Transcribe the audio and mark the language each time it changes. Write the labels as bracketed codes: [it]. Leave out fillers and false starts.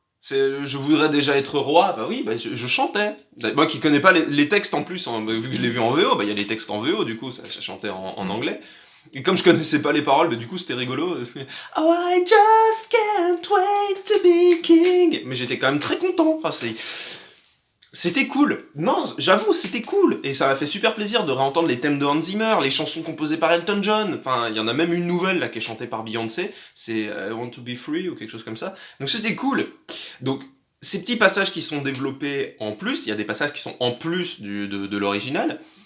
[fr] Je voudrais déjà être roi, bah oui, bah je chantais. Moi qui connais pas les textes en plus, hein, vu que je l'ai vu en VO, bah il y a les textes en VO, du coup ça chantait en anglais. Et comme je connaissais pas les paroles, bah du coup c'était rigolo. [en] Oh, I just can't wait to be king. [fr] Mais j'étais quand même très content. Enfin, c'était cool. Non, j'avoue, c'était cool. Et ça m'a fait super plaisir de réentendre les thèmes de Hans Zimmer, les chansons composées par Elton John. Enfin, il y en a même une nouvelle là qui est chantée par Beyoncé. C'est I Want to Be Free ou quelque chose comme ça. Donc c'était cool. Donc ces petits passages qui sont développés en plus, il y a des passages qui sont en plus de l'original.